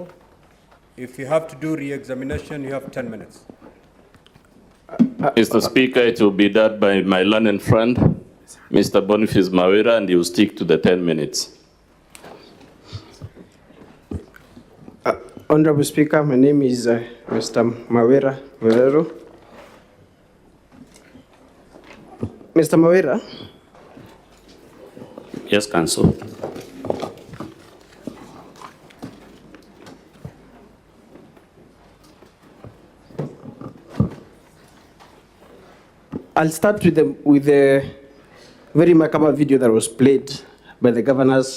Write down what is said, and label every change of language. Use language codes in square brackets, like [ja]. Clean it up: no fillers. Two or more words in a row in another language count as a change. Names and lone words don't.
[en] If you have to do re-examination, you have 10 minutes. Mr. Speaker, it will be done by my learned friend, Mr. Boniface Mawira, and he will stick to the 10 minutes. Honorable Speaker, my name is Mr. Mawira Valero. Mr. Mawira? Yes, Counsel. I'll start with the very macabre video that was played by the governor.